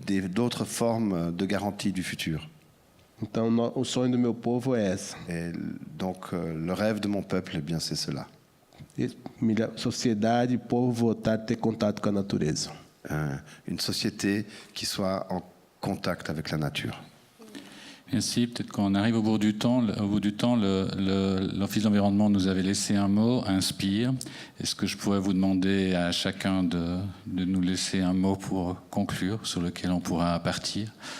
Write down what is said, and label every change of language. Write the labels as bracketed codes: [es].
[fr] D'autres formes de garantie du futur. [pt] Então, o sonho do meu povo é essa. [fr] Et donc, le rêve de mon peuple, eh bien, c'est cela. [pt] Sociedade, povo voltar a ter contato com a natureza. [fr] Une société qui soit en contact avec la nature. Merci. Peut-être qu'on arrive au bout du temps. L'Office d'environnement nous avait laissé un mot, inspire. Est-ce que je pourrais vous demander à chacun de nous laisser un mot pour conclure, sur lequel on pourra partir?